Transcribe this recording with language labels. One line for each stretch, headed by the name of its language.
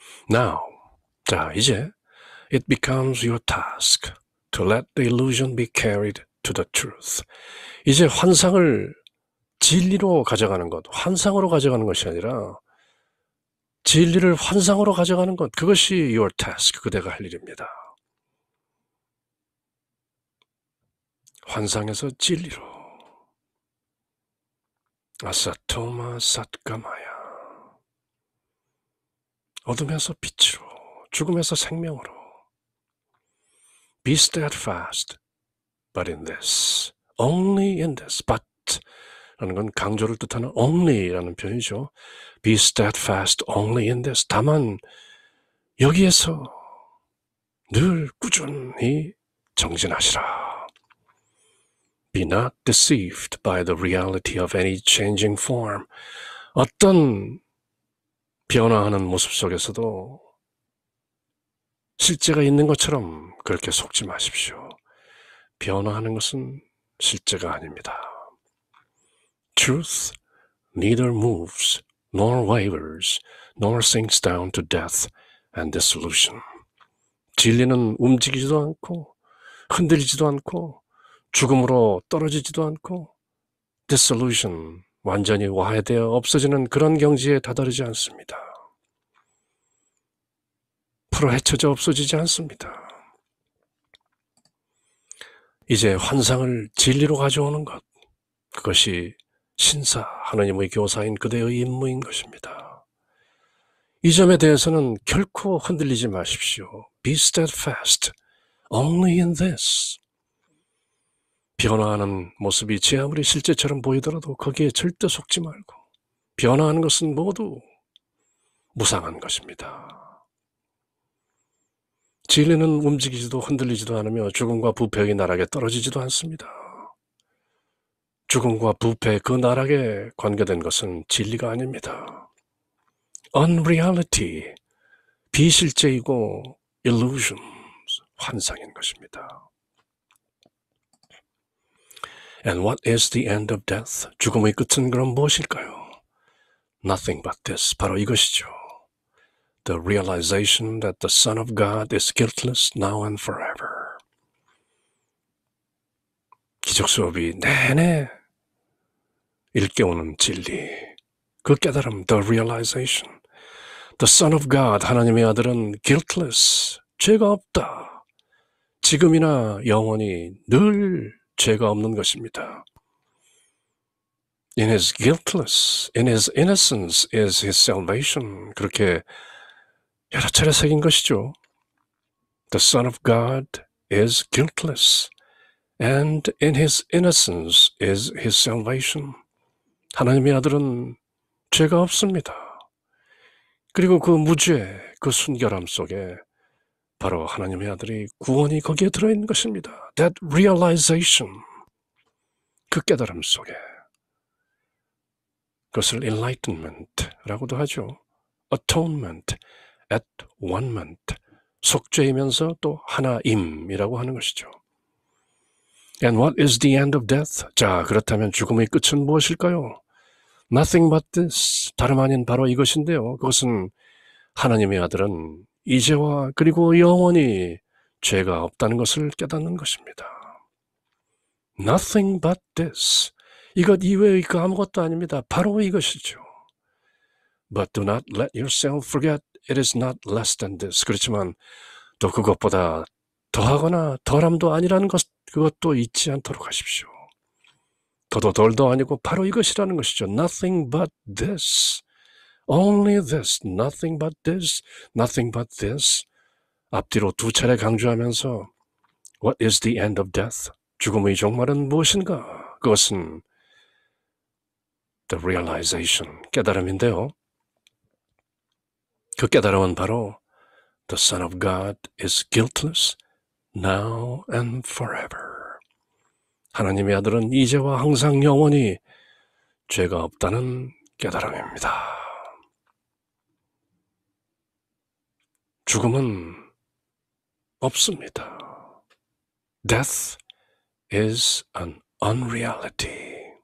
English: Now,
Korean: 자, 이제
English: it becomes your task to let the illusion be carried to the truth.
Korean: 이제 환상을 진리로 가져가는 것, 환상으로 가져가는 것이 아니라 진리를 환상으로 가져가는 것, 그것이
English: your task,
Korean: 그대가 할 일입니다. 환상에서 진리로.
Sanskrit: 아사토마 삿가마야.
Korean: 어둠에서 빛으로, 죽음에서 생명으로.
English: Be steadfast, but in this, only in this, but
Korean: 라는 건 강조를 뜻하는
English: only
Korean: 라는 표현이죠.
English: Be steadfast only in this.
Korean: 다만 여기에서 늘 꾸준히 정진하시라.
English: Be not deceived by the reality of any changing form.
Korean: 어떤 변화하는 모습 속에서도 실제가 있는 것처럼 그렇게 속지 마십시오. 변화하는 것은 실제가 아닙니다.
English: Truth neither moves, nor wavers, nor sinks down to death and dissolution.
Korean: 진리는 움직이지도 않고 흔들리지도 않고 죽음으로 떨어지지도 않고 dissolution, 완전히 와해되어 없어지는 그런 경지에 다다르지 않습니다. 풀어 헤쳐져 없어지지 않습니다. 이제 환상을 진리로 가져오는 것, 그것이 신사, 하나님의 교사인 그대의 임무인 것입니다. 이 점에 대해서는 결코 흔들리지 마십시오. Be steadfast, only in this. 변화하는 모습이 제 아무리 실제처럼 보이더라도 거기에 절대 속지 말고 변화하는 것은 모두 무상한 것입니다. 진리는 움직이지도 흔들리지도 않으며 죽음과 부패의 나락에 떨어지지도 않습니다. 죽음과 부패 그 나락에 관계된 것은 진리가 아닙니다. Unreality, 비실제이고 illusions, 환상인 것입니다.
English: And what is the end of death?
Korean: 죽음의 끝은 그럼 무엇일까요?
English: Nothing but this,
Korean: 바로 이것이죠.
English: The realization that the Son of God is guiltless now and forever.
Korean: 기적 수업이 내내 일깨우는 진리, 그 깨달음, the realization.
English: The Son of God,
Korean: 하나님의 아들은
English: guiltless,
Korean: 죄가 없다. 지금이나 영원히 늘 죄가 없는 것입니다.
English: In his guiltless, in his innocence is his salvation.
Korean: 그렇게 여러 차례 새긴 것이죠.
English: The Son of God is guiltless, and in his innocence is his salvation.
Korean: 하나님의 아들은 죄가 없습니다. 그리고 그 무죄, 그 순결함 속에 바로 하나님의 아들이 구원이 거기에 들어있는 것입니다.
English: That realization,
Korean: 그 깨달음 속에 그것을 enlightenment라고도 하죠. Atonement, at one-ment, 속죄이면서 또 하나임이라고 하는 것이죠.
English: And what is the end of death?
Korean: 자, 그렇다면 죽음의 끝은 무엇일까요?
English: Nothing but this,
Korean: 다름 아닌 바로 이것인데요. 그것은 하나님의 아들은 이제와 그리고 영원히 죄가 없다는 것을 깨닫는 것입니다.
English: Nothing but this,
Korean: 이것 이외의 그 아무것도 아닙니다. 바로 이것이죠.
English: But do not let yourself forget it is not less than this.
Korean: 그렇지만 또 그것보다 더하거나 덜함도 아니라는 것, 그것도 잊지 않도록 하십시오. 더도 덜도 아니고 바로 이것이라는 것이죠.
English: Nothing but this. Only this. Nothing but this. Nothing but this.
Korean: 앞뒤로 두 차례 강조하면서
English: What is the end of death?
Korean: 죽음의 종말은 무엇인가? 그것은 the realization, 깨달음인데요. 그 깨달음은 바로
English: The Son of God is guiltless now and forever.
Korean: 하나님의 아들은 이제와 항상 영원히 죄가 없다는 깨달음입니다. 죽음은 없습니다.
English: Death is an unreality.